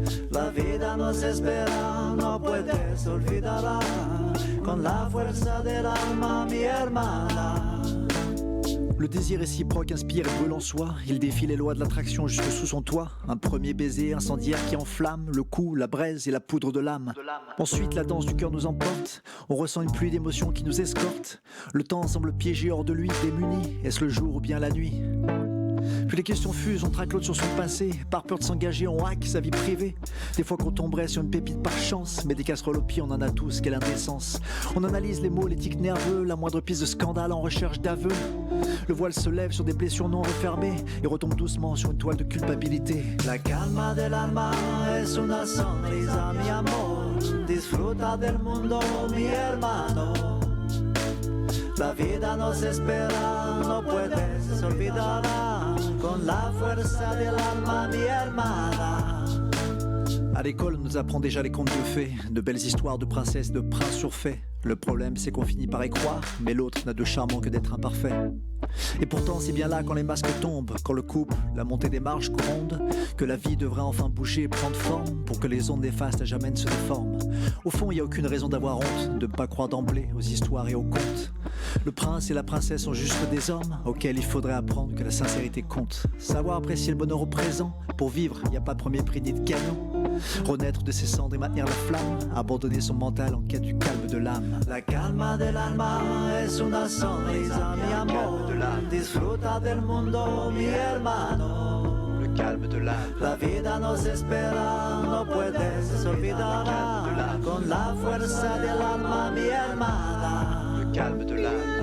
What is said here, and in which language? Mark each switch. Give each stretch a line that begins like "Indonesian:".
Spanish: La vida nos espera, no puedes olvidarla, con la fuerza del alma, mi hermana.
French: Le désir réciproque inspire et brûle en soi. Il défie les lois de l'attraction jusque sous son toit. Un premier baiser incendiaire qui enflamme le cou, la braise et la poudre de l'âme. Ensuite la danse du cœur nous emporte. On ressent une pluie d'émotions qui nous escorte. Le temps semble piégé hors de lui, démuni. Est-ce le jour ou bien la nuit ? Puis les questions fusent, on traque l'autre sur son passé. Par peur de s'engager, on hack sa vie privée. Des fois qu'on tomberait sur une pépite par chance, mais des casseroles au pied, on en a tous, quelle indécence. On analyse les mots, les tics nerveux, la moindre piste de scandale en recherche d'aveu. Le voile se lève sur des blessures non refermées et retombe doucement sur une toile de culpabilité.
Spanish: La calma dell'alma es una sonrisa, mi amor, disfruta del mundo, mi hermano. La vida nos espera, no puedes olvidarla, con la fuerza del alma, mi hermana.
French: À l'école, on nous apprend déjà les contes de fées, de belles histoires de princesses, de princes surfaits. Le problème, c'est qu'on finit par y croire, mais l'autre n'a de charmant que d'être imparfait. Et pourtant, c'est bien là quand les masques tombent, quand le couple, la montée des marches gronde, que la vie devrait enfin bouger et prendre forme, pour que les ondes néfastes à jamais ne se déforment. Au fond, il n'y a aucune raison d'avoir honte, de ne pas croire d'emblée aux histoires et aux contes. Le prince et la princesse sont juste des hommes, auxquels il faudrait apprendre que la sincérité compte. Savoir apprécier le bonheur au présent, pour vivre, il n'y a pas de premier prix ni de gagnant. Renaître de ses cendres et maintenir la flamme, abandonner son mental en quête du calme de l'âme.
Spanish: La calma del alma es una sonrisa, mi amor. Disfruta del mundo, mi hermano.
French: Le calme de l'âme.
Spanish: La vida nos espera, no puedes olvidar. Con la fuerza del alma, mi hermana.
French: Le calme de l'âme.